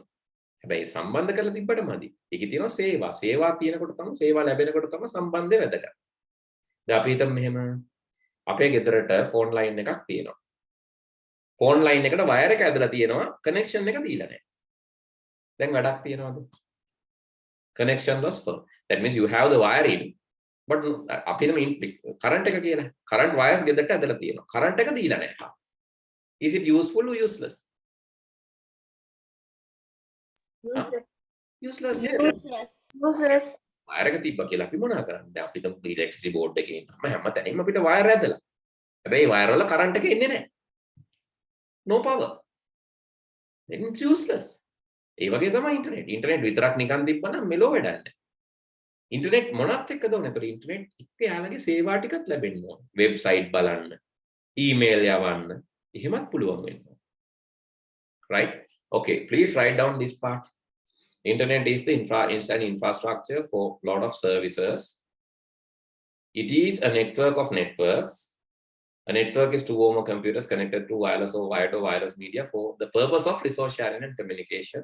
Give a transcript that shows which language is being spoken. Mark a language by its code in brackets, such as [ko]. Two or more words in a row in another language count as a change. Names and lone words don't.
[si] හැබැයි සම්බන්ධ කරලා තිබ්බට මදි. ඒකේ තියෙනවා සේවා. සේවා තියෙනකොට තමයි සේවා ලැබෙනකොට තමයි සම්බන්ධය වැදගත්. දැන් අපි හිතමු මෙහෙම අපේ ගෙදරට [en] phone line [si] එකක් තියෙනවා. [en] phone line [si] එකට වයර් එක ඇදලා තියෙනවා කනෙක්ෂන් එක දීලා නැහැ. දැන් වැඩක් තියනවද? [en] connection was full. That means you have the wire in, but [si] අපි හිතමු current එක කියලා. [en] current wires [si] ගෙදරට ඇදලා තියෙනවා. current එක දීලා නැහැ. [en] Is it useful or useless? Useless. Useless. [si] wire එක තිබ්බා කියලා අපි මොනා කරන්නේ? දැන් අපි හිතමු [en] electricity board [si] එකේ ඉන්නම හැමතැනින්ම අපිට wire ඇදලා. හැබැයි wire වල current එක එන්නේ නැහැ. [en] No power. Then it's useless. [si] ඒ වගේ තමයි ඉන්ටර්නෙට්. ඉන්ටර්නෙට් විතරක් නිකන් තිබ්බනම් මෙලෝ වැඩක් නැහැ. ඉන්ටර්නෙට් මොනත් එක්කද උනේ? ඒතර ඉන්ටර්නෙට් එක්ක යාළගේ සේවා ටිකක් ලැබෙන්න ඕන. වෙබ්සයිට් බලන්න, ඊමේල් යවන්න, එහෙමත් පුළුවන් වෙනවා. Right? [en] Okay, please write down this part. Internet is an infrastructure for a lot of services. It is a network of networks. A network is two or more computers connected to wireless or wired or wireless media for the purpose of resource sharing and communication.